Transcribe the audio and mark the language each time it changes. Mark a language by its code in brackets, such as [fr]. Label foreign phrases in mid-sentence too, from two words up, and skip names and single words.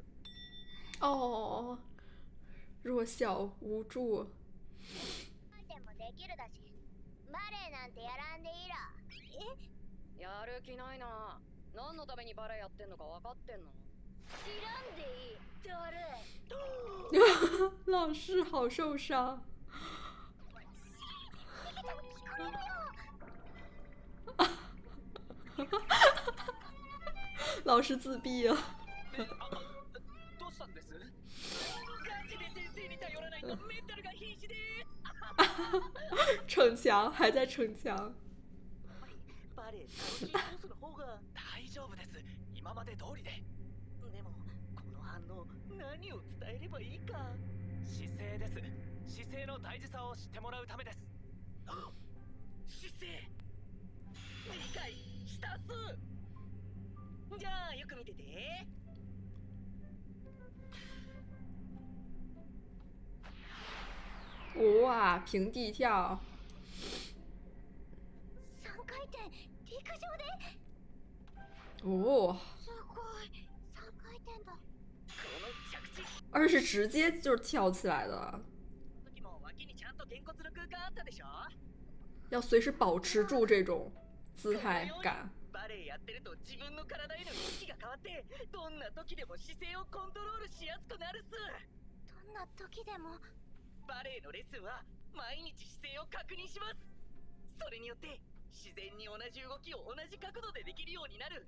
[zh] 哦，弱小无助。 [ja] でもできるだし、バレエなんてやらんでいいら。やる気ないな。何のためにバレエやってんのか分かってんの？知らんでいい。だるい。 [zh] 老师好受伤。老师自闭了。 [ja] どうしたんです？ガチで先生に頼らないとメンタルが瀕死で [zh] 逞强，还在逞强。 [ja] バレエ楽しいコースの方が。大丈夫です。今まで通りで。でもこの反応何を伝えればいいか。姿勢です。姿勢の大事さを知ってもらうためです。姿勢理解したっす。じゃあよく見てて。 [zh] 哇，平地跳。 [ja] 3回転、陸上で？哦，すごい。3回転だ。この着地 [zh] 而是直接就是跳起来的， [ja] 時も脇にちゃんとげんこつの空間あったでしょ。 [zh] 要随时保持住这种姿态感。 [ja] バレエやってると自分の体への意識が変わってどんな時でも姿勢をコントロールしやすくなるっす。どんな時でも。バレエのレッスンは毎日姿勢を確認します。それによって自然に同じ動きを同じ角度でできるようになる。